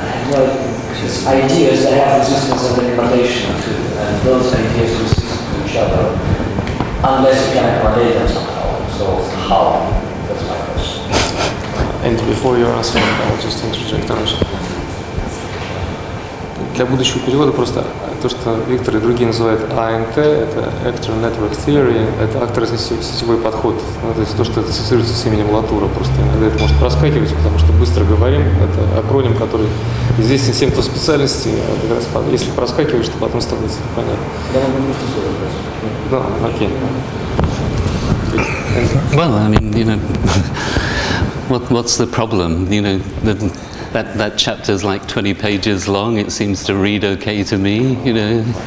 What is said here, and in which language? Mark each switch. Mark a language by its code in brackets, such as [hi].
[en] These ideas they have resistance and accommodation to, and those ideas resist to each other unless you can accommodate them somehow. So how? That's my question. And before your answer, I'll just interject. [ru] Для будущего перевода просто то, что Виктор и другие называют АНТ, это Actor Network Theory, это актор-сетевой подход. Ну, то есть то, что ассоциируется с именем Латура. Просто иногда это может проскакивать, потому что быстро говорим. Это акроним, который известен всем по специальности. Как раз, если проскакиваешь, то потом становится понятно. Да, окей. [en] Well, I mean, you know, what's the problem? You know, that chapter is like 20 pages long. It seems to read okay to me, you know.